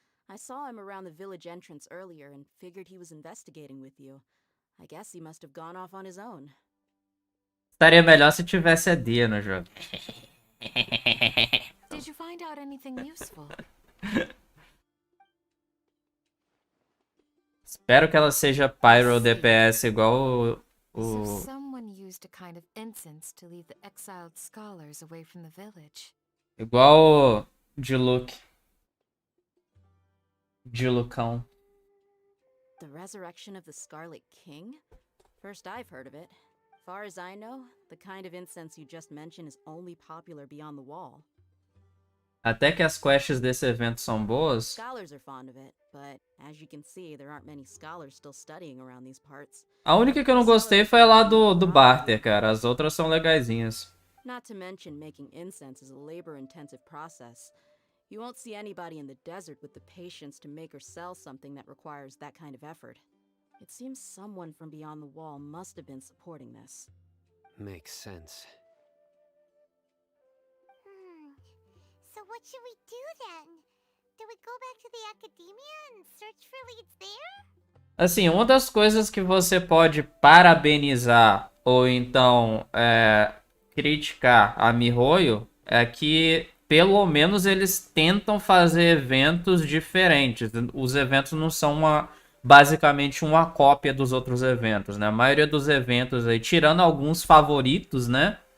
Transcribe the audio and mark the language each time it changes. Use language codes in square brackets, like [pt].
[en] I saw him around the village entrance earlier and figured he was investigating with you. I guess he must have gone off on his own. [pt] Estaria melhor se tivesse a Dia no jogo. [en] Did you find out anything useful? [pt] Espero que ela seja Pyro DPS igual [en] So someone used a kind of incense to lead the exiled scholars away from the village. [pt] igual o Dilucão. [en] The resurrection of the Scarlet King? First I've heard of it. Far as I know, the kind of incense you just mentioned is only popular beyond the wall. [pt] Até que as quests desse evento são boas. [en] Scholars are fond of it, but as you can see, there aren't many scholars still studying around these parts. [pt] A única que eu não gostei foi lá do Barter, cara. As outras são legaisinhas. [en] Not to mention making incense is a labor-intensive process. You won't see anybody in the desert with the patience to make or sell something that requires that kind of effort. It seems someone from beyond the wall must have been supporting this. Makes sense. So what should we do then? Do we go back to the academia and search for leads there? [pt] Assim, uma das coisas que você pode parabenizar ou então criticar a MiHoYo é que pelo menos eles tentam fazer eventos diferentes. Os eventos não são basicamente uma cópia dos outros eventos, né? A maioria dos eventos aí, tirando alguns favoritos, né?